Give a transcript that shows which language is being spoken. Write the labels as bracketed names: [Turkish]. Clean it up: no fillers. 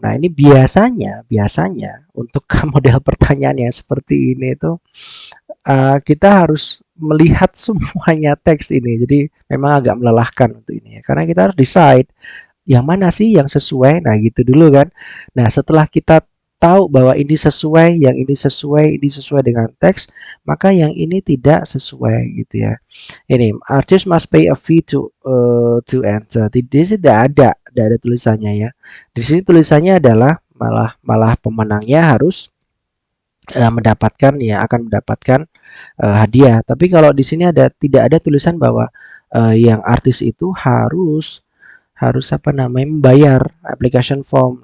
[Indonesian] Nah, ini biasanya untuk model pertanyaan yang seperti ini itu kita harus melihat semuanya teks ini. Jadi memang agak melelahkan untuk ini ya. Karena kita harus decide yang mana sih yang sesuai. Nah, gitu dulu kan. Nah, setelah kita tahu bahwa ini sesuai, yang ini sesuai dengan teks, maka yang ini tidak sesuai gitu ya. Ini [English] artist must pay a fee to enter. [Indonesian] Di sini tidak ada tulisannya ya. Di sini tulisannya adalah malah pemenangnya harus mendapatkan ya akan mendapatkan hadiah. Tapi kalau di sini tidak ada tulisan bahwa yang artis itu harus apa namanya membayar application form.